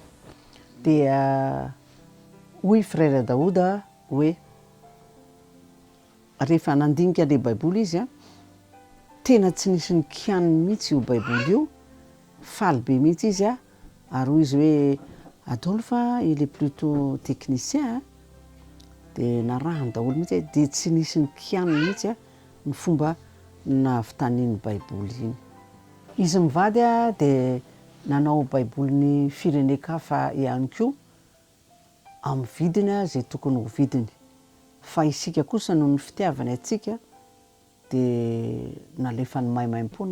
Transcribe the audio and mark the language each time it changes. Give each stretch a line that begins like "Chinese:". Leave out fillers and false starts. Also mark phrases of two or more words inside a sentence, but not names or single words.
Malagasy: dia hoy frère Daouda hoe rehefa nandinika le baiboly izy tena tsy nisy ny kianiny mihitsy io baiboly io faly be mihitsy izy ary hoy izy hoe Adolphe
French: il est plutôt technicien
Malagasy: dia narahany daholo mihitsy dia tsy nisy ny kianiny mihitsy ny fomba nahavitaniany baiboly iny izy mivady dia nanao baiboly ny firenen-kafa ihany koa amin'ny vidiny zay tokony ho vidiny fa isika kosa no ny fitiavany atsika dia nalefany maimaim-pona